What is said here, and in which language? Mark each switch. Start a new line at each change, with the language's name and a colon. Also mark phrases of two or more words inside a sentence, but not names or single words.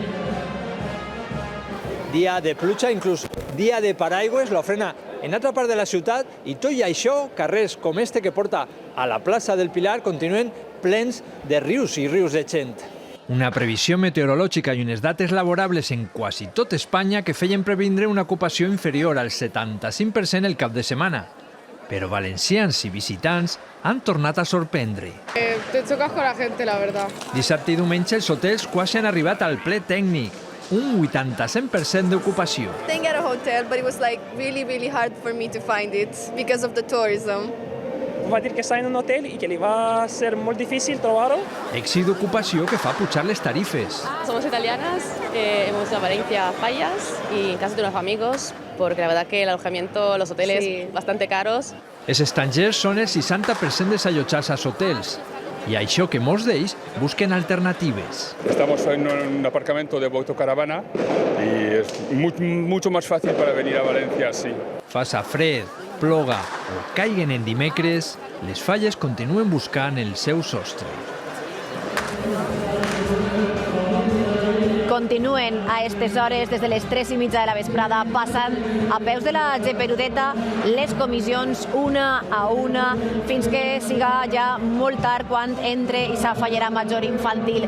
Catalan: Dia de pluja, inclús dia de paraigües, l'ofrena en altra part de la ciutat, i tot i això, carrers com este que porta a la plaça del Pilar continuen plens de rius i rius de gent. Una previsió meteorològica i unes dates laborables en quasi tot Espanya que feien previndre una ocupació inferior al 75% el cap de setmana. Però valencians i visitants han tornat a sorprendre.
Spanish: Te chocas con la gente, la verdad.
Catalan: Dissabte i diumenge els hotels quasi han arribat al ple tècnic, un 80% d'ocupació.
English: Staying at a hotel, but it was like really hard for me to find it because of the tourism.
Catalan: Va dir que està en un hotel i que li va ser molt difícil trobar-ho. Èxit d'ocupació que fa pujar les tarifes.
Spanish: Somos italianas, hemos ido a Valencia a Fallas y en casa de unos amigos, porque la verdad que el alojamiento, los hoteles, bastante caros.
Catalan: Els estrangers són el 60% dels allotjats als hotels. Y això que molts d'ells busquen alternatives.
Spanish: Estamos en un aparcamiento de autocaravana y es mucho más fácil para venir a Valencia así.
Catalan: Faça fred, ploga o caiguen en dimecres, les Falles continuen buscant el seu sostre. Continuen a aquestes hores, des de les 3:30 de la vesprada, passant a peus de la Geperudeta les comissions una a una, fins que siga ja molt tard quan entre i sa fallera major infantil.